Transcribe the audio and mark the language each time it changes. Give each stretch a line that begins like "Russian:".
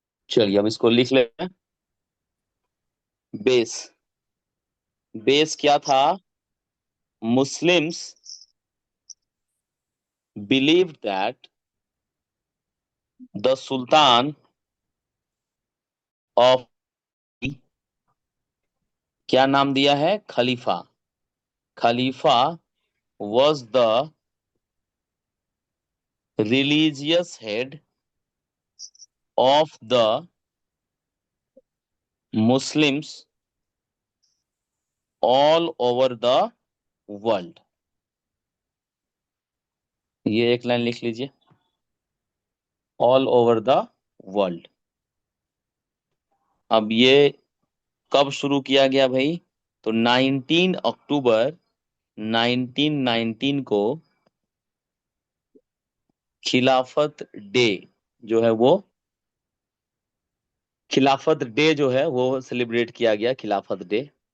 Hindi: चलिए अब इसको लिख लेते हैं। बेस, बेस क्या था?
English: Muslims believe that the sultan of,
Hindi: क्या नाम दिया है? खलीफा।
English: खलीफा was the religious head of the Muslims all over the world।
Hindi: ये एक लाइन लिख लीजिए,
English: All over the world.
Hindi: अब ये कब शुरू किया गया भाई? तो 19 अक्टूबर 1919 को खिलाफत डे जो है वो, खिलाफत डे जो है वो सेलिब्रेट किया गया, खिलाफत डे।